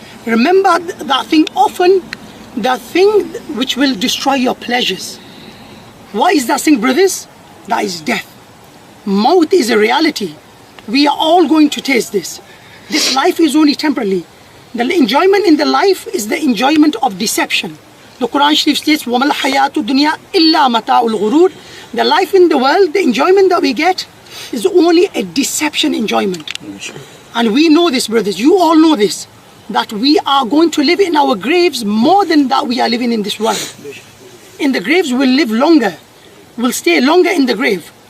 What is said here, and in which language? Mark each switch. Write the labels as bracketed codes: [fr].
[en] Remember that thing often, that thing which will destroy your pleasures. What is that thing, brothers? That is death. Maut is a reality. We are all going to taste this. This life is only temporarily. The enjoyment in the life is the enjoyment of deception. [ar] The Quran Sharif states, وَمَا الْحَيَاةُ الدُّنْيَا إِلَّا مَتَاعُ الْغُرُورِ. [en] The life in the world, the enjoyment that we get is only a deception enjoyment. And we know this, brothers, you all know this, that we are going to live in our graves more than that we are living in this world. In the graves we'll live longer, we'll stay longer in the grave.